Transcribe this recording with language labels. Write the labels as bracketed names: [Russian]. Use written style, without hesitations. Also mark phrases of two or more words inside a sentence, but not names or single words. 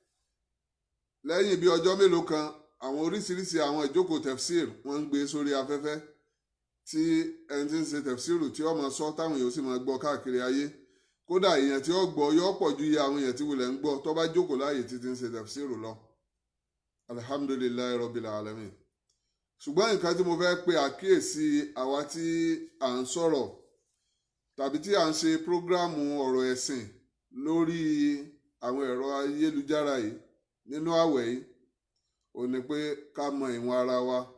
[Yoruba] lẹ́yìn bí ọjọ́ mélòó kan àwọn oríṣiríṣi àwọn ìjókòó tefsir wọ́n ń gbé sórí afẹ́fẹ́ tí ẹni tí ń ṣe tefsir tí ó máa sọ táwọn èèyàn sì máa gbọ́ káàkiri ayé kódà èèyàn tí ó gbọ́ yóò pọ̀ ju iye àwọn èèyàn tí wulẹ̀ ń gbọ́ tó bá jókòó láàyè tí ti ń ṣe tefsir lọ [Arabic] الحمد لله رب العالمين [Yoruba] ṣùgbọ́n nǹkan tí mo fẹ́ pe àkíyèsí àwa tí à ń sọ̀rọ̀ tàbí tí à ń ṣe prógráàmù ọ̀rọ̀ ẹ̀sìn lórí àwọn ẹ̀rọ ayélujára yìí nínú àwẹ̀ yìí ò ní pé ká mọ ìwọ̀n ara wa